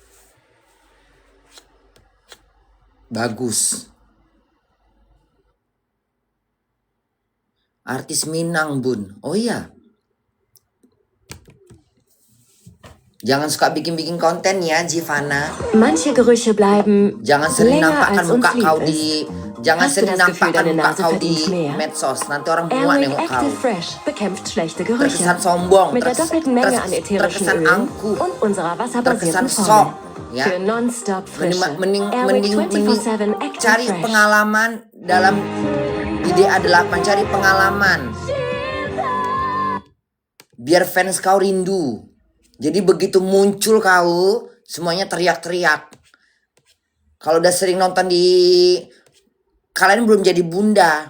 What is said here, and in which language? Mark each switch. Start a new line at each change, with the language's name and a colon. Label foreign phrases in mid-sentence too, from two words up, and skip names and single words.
Indonesian: Bagus. Artis Minang bun, oh iya. Jangan suka bikin konten ya, Jivana.
German: Manche Gerüche bleiben
Indonesian: Jangan sering
German: länger
Indonesian: nampakkan
German: als uns
Indonesian: muka
German: lieb
Indonesian: kau
German: ist.
Indonesian: di Jangan
German: Hast du
Indonesian: sering
German: das Gefühl,
Indonesian: nampakkan
German: deine
Indonesian: muka
German: Nase
Indonesian: kau di
German: verdient mehr?
Indonesian: medsos. Nanti orang muak
German: Airwick
Indonesian: nengok kau.
German: Active Fresh bekämpft schlechte Gerüche.
Indonesian: Terkesan sombong,
German: Mit der doppelten Menge an ätherischen
Indonesian: terkesan
German: Ölen
Indonesian: angkuh,
German: und unserer wasserbasierten
Indonesian: terkesan sok.
German: Formel.
Indonesian: Ya.
German: Für nonstop Frische.
Indonesian: Mending
German: Airwick 24/7 Active
Indonesian: cari
German: Fresh.
Indonesian: pengalaman dalam IDA 8, cari pengalaman. Biar fans kau rindu. Jadi begitu muncul kau, semuanya teriak-teriak. Kalau udah sering nonton di... Kalian belum jadi bunda.